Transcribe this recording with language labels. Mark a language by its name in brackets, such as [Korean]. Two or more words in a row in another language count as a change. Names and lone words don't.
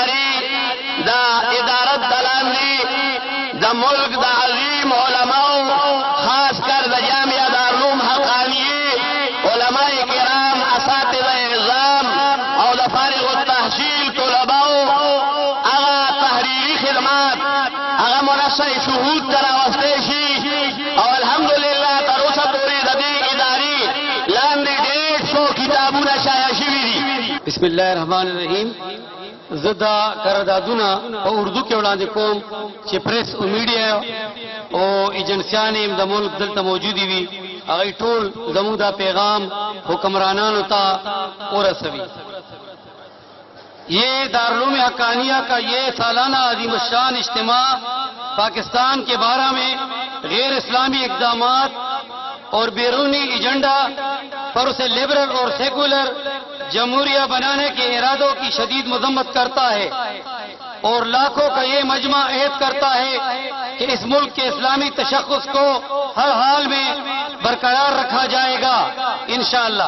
[Pashto] ادارت دلاندې د ملک د عظیم علماو خاص کر د جامعه دارالعلوم حقانیه علماء کرام اساتذه اعظام او د فارغ التحصیل طلباو هغه تحریری خدمات هغه منصه شهود تراوسته شي او الحمدلله تر اوسه پورې د دې ادارې لاندې 150 کتابونه شایع شوي دي. [Arabic] بسم الله الرحمن الرحیم. [Pashto] زدا قراردادونه په اردو کې وړاندې کوم چې پریس او میډیا او ایجنسیان د ملک دلته موجودي وي هغه ټول زموږ دا پیغام حکمرانانو ته ورسوي. [Urdu] یہ دارالعلوم حقانیہ کا یہ سالانہ عظیم الشان اجتماع پاکستان کے بارے میں غیر اسلامی اقدامات اور بیرونی ایجنڈا پر اسے لبرل اور سیکولر جمہوریہ بنانے کے ارادوں کی شدید مذمت کرتا ہے اور لاکھوں کا یہ مجمع عہد کرتا ہے کہ اس ملک کے اسلامی تشخص کو ہر حال میں برقرار رکھا جائے گا انشاءاللہ.